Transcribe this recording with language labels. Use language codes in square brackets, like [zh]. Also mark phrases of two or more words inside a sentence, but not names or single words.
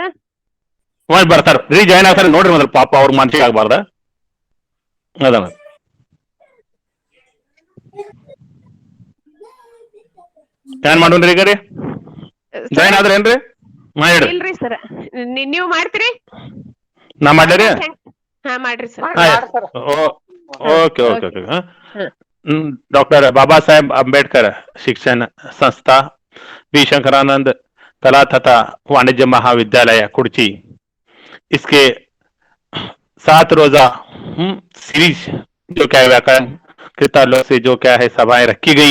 [kn] ಬರ್ತಾರ ರೀ ಜಾಯ್ನ್ ಆಗ್ತಾರ ನೋಡ್ರಿ ಮೊದಲು ಪಾಪ ಅವ್ರ ಮನ್ಸಿಗೆ ಆಗ್ಬಾರ್ದ ಅದ ಏನ್ ಮಾಡೋಣ್ರಿ ಈಗ ರೀ ಜಾಯ್ನ್ ಆದ್ರೇನ್ರಿ? ಹಾ ಹೇಳ್ರಿ ಇಲ್ರಿ ಸರ್ ನೀವ್ ಮಾಡ್ತೀರಿ? ನಾ ಮಾಡ್ರಿ ಹಾ ಮಾಡ್ರಿ ಸರ್। [en] OK OK OK [hi] डॉक्टर बाबा साहेब अम्बेडकर शिक्षण संस्था बी शंकरानंद कला तथा वाणिज्य महाविद्यालय कुर्ची इसके 7 रोजा सीरीज जो क्या है व्याकरण के ताल्लुक से जो क्या है सभाएं रखी गई